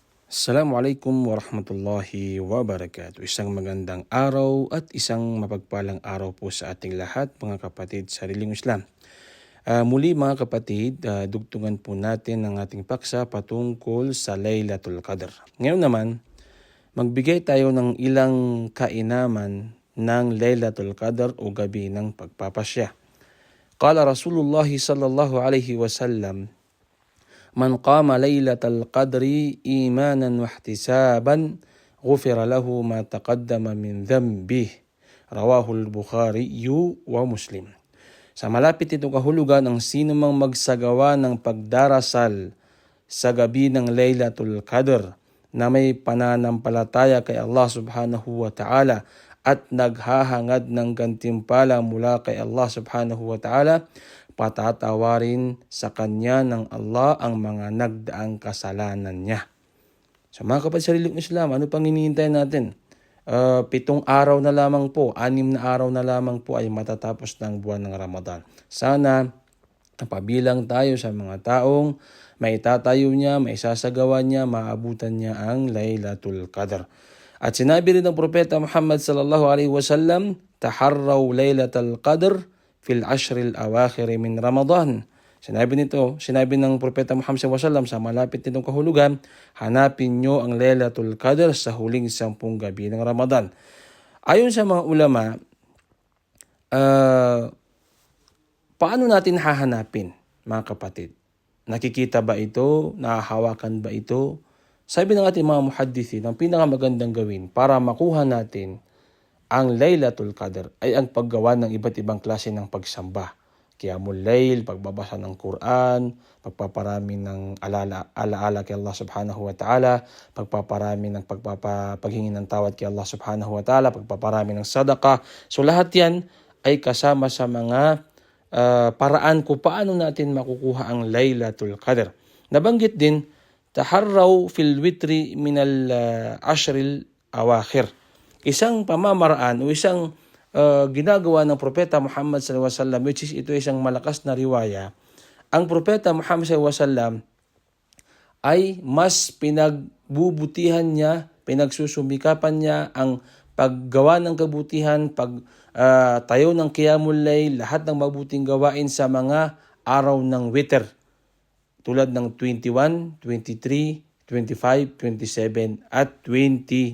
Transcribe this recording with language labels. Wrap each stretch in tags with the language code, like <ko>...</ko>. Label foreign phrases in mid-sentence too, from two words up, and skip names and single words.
<ar>السلام عليكم ورحمة الله وبركاته.</ar> <tl>Isang magandang araw at isang mapagpalang araw po sa ating lahat, mga kapatid sa sariling Islam. Muli mga kapatid, dugtungan po natin ang ating paksa patungkol sa Laylatul Qadr. Ngayon naman, magbigay tayo ng ilang kainaman ng Laylatul Qadr o gabi ng pagpapasya.</tl> <ar>قال رسول الله صلى الله عليه وسلم من قام ليلة القدر إيمانا واحتسابا غفر له ما تقدم من ذنبه. رواه البخاري ومسلم.</ar> <tl>Sa malapit itong kahulugan, ang sino mang magsagawa ng pagdarasal sa gabi ng Laylatul Qadr na may pananampalataya kay Allah</tl> <ar>سبحانه وتعالى</ar> <tl>at naghahangad ng gantimpala mula kay Allah</tl> <ar>سبحانه وتعالى,</ar> <tl>patatawarin sa kanya ng Allah ang mga nagdaang kasalanan niya. So mga kapatid sa sariling Islam, ano pang hinihintay natin? 7 araw na lamang po, 6 na araw na lamang po ay matatapos ng buwan ng Ramadan. Sana pabilang tayo sa mga taong maitatayo niya, maisasagawa niya, maabutan niya ang Laylatul Qadr. At sinabi rin ng Propeta Muhammad</tl> <ar>صلى الله عليه وسلم تحروا ليلة القدر في العشر الأواخر من رمضان.</ar> <tl>Sinabi ng Propeta Muhammad</tl> <ar>صلى الله عليه وسلم</ar> <tl>sa malapit nitong kahulugan, hanapin nyo ang Laylatul Qadr sa huling 10 gabi ng Ramadan. Ayon sa mga ulama, paano natin hahanapin, mga kapatid? Nakikita ba ito? Nahahawakan ba ito? Sabi ng ating mga muhaddithin, ang pinakamagandang gawin para makuha natin ang Laylatul Qadr ay ang paggawa ng iba't ibang klase ng pagsamba. Qiyamul Layl, pagbabasa ng Quran, pagpaparami ng alaala kay Allah</tl> <ar>سبحانه وتعالى,</ar> <tl>pagpaparami ng paghingi ng tawad kay Allah</tl> <ar>سبحانه وتعالى,</ar> <tl>pagpaparami ng sadaqah. So lahat yan ay kasama sa mga paraan kung paano natin makukuha ang Laylatul Qadr. Nabanggit din,</tl> <ar>تحروا في الوتر من العشر الأواخر.</ar> <tl>Isang pamamaraan o isang ginagawa ng Propeta Muhammad</tl> <ar>صلى الله عليه وسلم,</ar> <en>which is</en> <tl>ito isang malakas na riwaya. Ang Propeta Muhammad</tl> <ar>صلى الله عليه وسلم</ar> <tl>ay mas pinagbubutihan niya, pinagsusumikapan niya ang paggawa ng kabutihan, tayo ng Qiyamul Layl, lahat ng mabuting gawain sa mga araw ng witr. Tulad ng 21, 23, 25, 27 at 29.</tl>